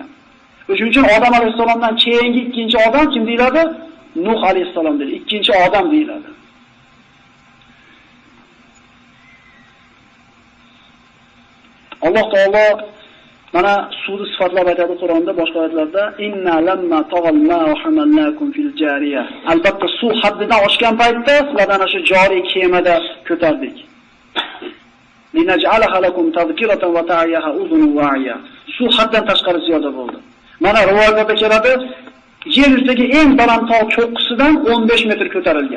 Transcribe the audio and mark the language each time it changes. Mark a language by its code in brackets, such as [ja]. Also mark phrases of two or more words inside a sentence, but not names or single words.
[uz] Shuning uchun Odam alayhisolamdan keyingi ikkinchi odam kim deyiladi? Nuh alayhisalom deyiladi. Ikkinchi odam deyiladi. Alloh taolo mana suvni sifatlab aytadi Qur'onda, boshqa oyatlarda [ar] إنا لما طغى وحملناكم في الجارية. [uz] Albatta suv haddidan oshgan paytda sizlarni ana shu joriy kemada ko'tardik. [ar] لنجعلها لكم تذكرة وتعيها أذن واعية. [uz] Suv haddan tashqari ziyoda bo'ldi. Mana rivoyatlarda keladi, yer yuzidagi eng baland tog' cho'qqisidan 15 metr ko'tarilgan.